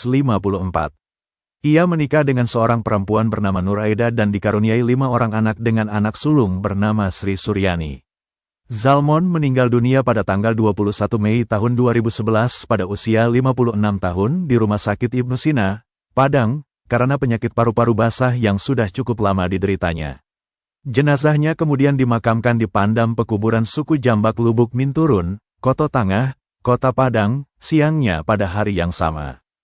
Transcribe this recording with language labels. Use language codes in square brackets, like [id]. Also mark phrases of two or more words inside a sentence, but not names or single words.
[id] Ia menikah dengan seorang perempuan bernama Nuraida dan dikaruniai 5 orang anak dengan anak sulung bernama Sri Suryani. Zalmon meninggal dunia pada tanggal 21 Mei tahun 2011 pada usia 56 tahun di Rumah Sakit Ibnu Sina, Padang, karena penyakit paru-paru basah yang sudah cukup lama dideritanya. Jenazahnya kemudian dimakamkan di Pandam Pekuburan Suku Jambak Lubuk Minturun, Koto Tangah, Kota Padang, siangnya pada hari yang sama.